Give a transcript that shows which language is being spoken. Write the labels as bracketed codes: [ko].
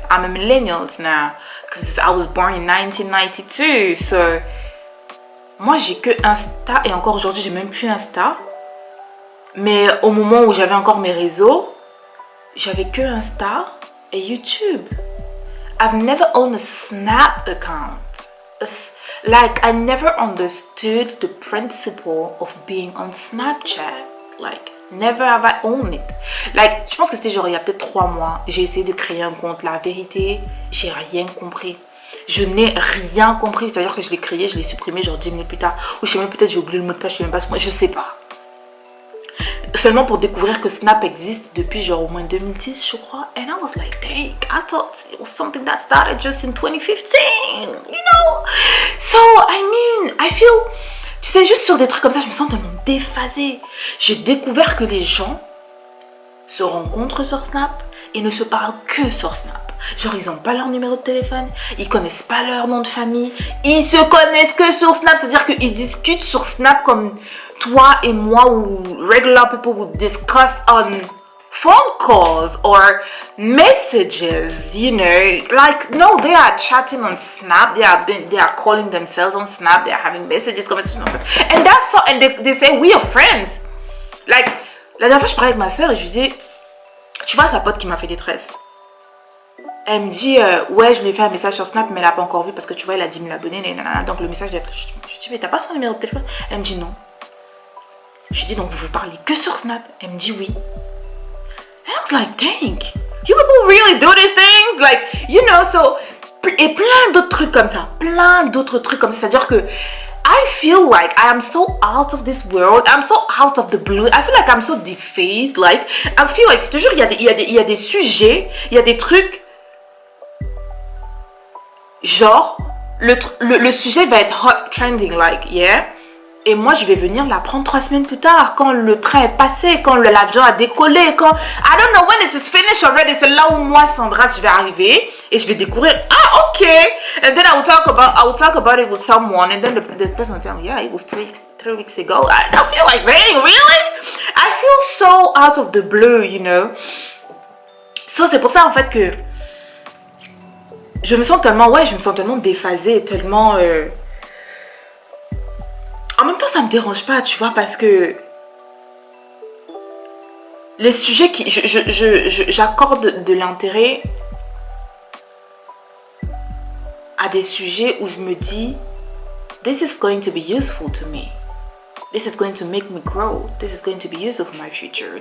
[en] I'm a millennials now, because I was born in 1992, so... [fr] Moi, j'ai que Insta, et encore aujourd'hui, j'ai même plus Insta. Mais au moment où j'avais encore mes réseaux, j'avais que Insta et YouTube. [en] I've never owned a Snap account. Like, I never understood the principle of being on Snapchat. Like, never have I owned it. [fr] Like, je pense que c'était genre il y a peut-être 3 mois. J'ai essayé de créer un compte. La vérité, j'ai rien compris. Je n'ai rien compris. C'est-à-dire que je l'ai créé, je l'ai supprimé genre 10 minutes plus tard. Ou je sais même, peut-être j'ai oublié le mot de passe, je sais même pas. Je sais pas. Seulement pour découvrir que Snap existe depuis genre au moins 2010, je crois. [en] And I was like, dang, I thought it was something that started just in 2015, you know. So, I mean, I feel [fr] Tu sais, juste sur des trucs comme ça, je me sens tellement déphasée. J'ai découvert que les gens se rencontrent sur Snap et ne se parlent que sur Snap. Genre, ils n'ont pas leur numéro de téléphone, ils connaissent pas leur nom de famille, ils se connaissent que sur Snap. C'est-à-dire qu'ils discutent sur Snap comme toi et moi ou [en] regular people would discuss on phone calls or messages, you know. Like, no, they are chatting on Snap, they are calling themselves on Snap, they are having messages, conversations on Snap. And that's so, and they say, we are friends. [fr] Like, la dernière fois, je parlais avec ma soeur et je lui dis, tu vois sa pote qui m'a fait détresse. Elle me dit, ouais, je lui ai fait un message sur Snap, mais elle n'a pas encore vu parce que tu vois, elle a 10 000 abonnés, nanana, donc le message d'être. Je lui dis, mais t'as pas son numéro de téléphone? Elle me dit non. Je lui dis, donc vous parlez que sur Snap? Elle me dit oui. [en] And I was like, dang, you people really do these things? Like, you know, so. [fr] Et plein d'autres trucs comme ça. Plein d'autres trucs comme ça. C'est-à-dire que [en] I feel like I am so out of this world. I'm so out of the blue. I feel like I'm so defaced. Like, I feel like, [fr] je te jure, il y a des sujets, il y a des trucs. Genre, le sujet va être [en] hot trending, like, yeah. [fr] Et moi, je vais venir l'apprendre 3 semaines plus tard, quand le train est passé, quand l'avion a décollé, quand... [en] I don't know when it is finished already. [fr] C'est là où moi, Sandra, je vais arriver et je vais découvrir, ah, ok. [en] And then I will talk about it with someone, and then the person will tell me, yeah, it was 3 weeks ago. I feel like, dang, really? I feel so out of the blue, you know. [fr] So, c'est pour ça, en fait, que je me sens tellement déphasée, tellement... En même temps, ça me dérange pas, tu vois, parce que les sujets qui... J'accorde de l'intérêt à des sujets où je me dis, [en] this is going to be useful to me. This is going to make me grow. This is going to be useful for my future.